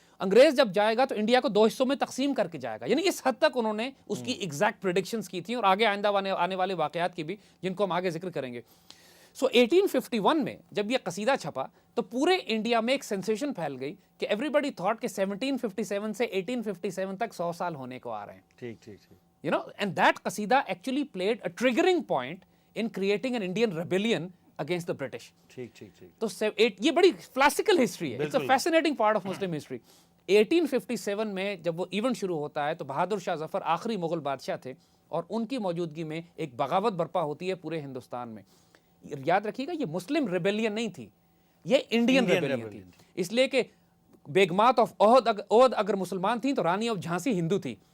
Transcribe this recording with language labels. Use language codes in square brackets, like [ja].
[ur] انگریز جب جائے گا تو انڈیا کو 2 حصوں میں تقسیم کر کے جائے گا. یعنی اس حد تک انہوں نے اس کی ایگزیکٹ پریڈکشنز کی تھیں, اور آگے آئندہ آنے والے واقعات کی بھی, جن کو ہم آگے ذکر کریں گے. سو 1851 میں جب یہ قصیدہ چھپا تو پورے انڈیا میں ایک سینسیشن پھیل گئی کہ [en] everybody thought [ur] کہ 1757 سے 1857 تک 100 سال ہونے کو آ رہے ہیں. ٹھیک ٹھیک ٹھیک. [en] You know, and that قصیدہ actually played a triggering point in creating an Indian rebellion against the British. [ur] ٹھیک ٹھیک ٹھیک. تو یہ بڑی کلاسیکل ہسٹری ہے, [en] it's a fascinating part of Muslim history. [ur] 1857 میں جب وہ ایونٹ شروع ہوتا ہے تو بہادر شاہ ظفر آخری مغل بادشاہ تھے, اور ان کی موجودگی میں ایک بغاوت برپا ہوتی ہے پورے ہندوستان میں. یاد رکھیے گا یہ مسلم ریبیلین نہیں تھی, یہ انڈین ریبیلین تھی. اس لیے کہ بیگمات آف اودھ اگر مسلمان تھیں تو رانی آف جھانسی ہندو تھی.